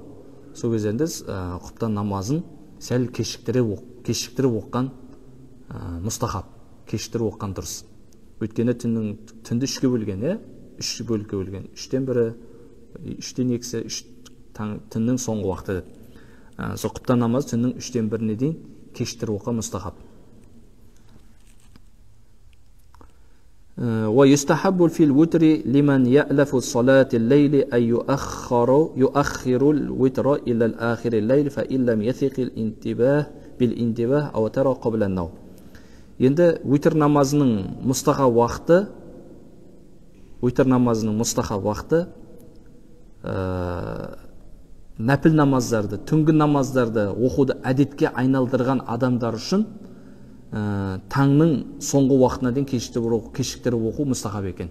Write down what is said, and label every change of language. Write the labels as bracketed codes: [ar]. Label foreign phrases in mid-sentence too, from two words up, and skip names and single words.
[kk] Сол кезінде құптан намазын сәл кешіктіріп оққан мұстахаб, кешіктіріп оққан дұрыс. Өйткені түнді 3-ке бөлген, 3 бөлікке бөлген. 3/1, 3/2, түннің соңғы уақыты. Сол құптан намазы түннің 1/3-іне дейін кешіктіріп оққан мұстахаб. [ar] ويستحب في الوتر لمن يألف صلاة الليل أن يؤخر الوتر إلى الآخر الليل فإن لم يثق بالانتباه أو ترى قبل النوم. [kk] Енді витр намазының мұстахаб уақыты нәпіл намаздарды, түнгі намаздарды оқуды әдетке айналдырған адамдар үшін таңның соңғы уақытына дейін кешіктіріп оқу мұстахаб екен.